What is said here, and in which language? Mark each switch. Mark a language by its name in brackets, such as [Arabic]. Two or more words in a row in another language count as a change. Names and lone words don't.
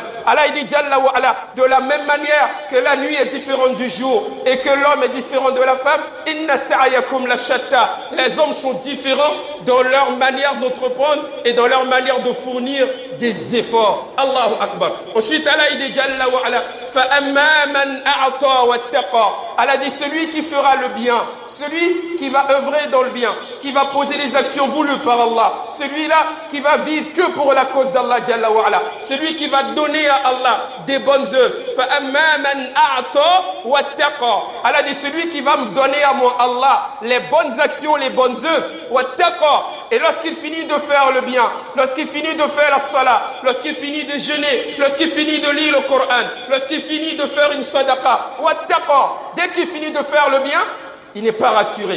[French] Allah il dit [Arabic] جل وعلا, [French] de la même manière que la nuit est différente du jour et que l'homme est différent de la femme, [Arabic] إن سعيكم لشتى. [French] Les hommes sont différents dans leur manière d'entreprendre et dans leur manière de fournir des efforts. [Arabic] الله أكبر. [French] Ensuite Allah il dit [Arabic] جل وعلا, فأما من أعطى واتقى. [French] Allah dit celui qui fera le bien, celui qui va œuvrer dans le bien, qui va poser les actions voulues par Allah, celui-là qui va vivre que pour la cause d'Allah [Arabic] جل وعلا, [French] celui qui va donner à Allah des bonnes œuvres. [Arabic] فأما من أعطى واتقى. [French] Allah dit celui qui va me donner à moi Allah les bonnes actions, les bonnes œuvres. Wattaqa. Et lorsqu'il finit de faire le bien, lorsqu'il finit de faire la salat, lorsqu'il finit de jeûner, lorsqu'il finit de lire le Coran, lorsqu'il finit de faire une sadaqa, wattaqa, dès qu'il finit de faire le bien, il n'est pas rassuré.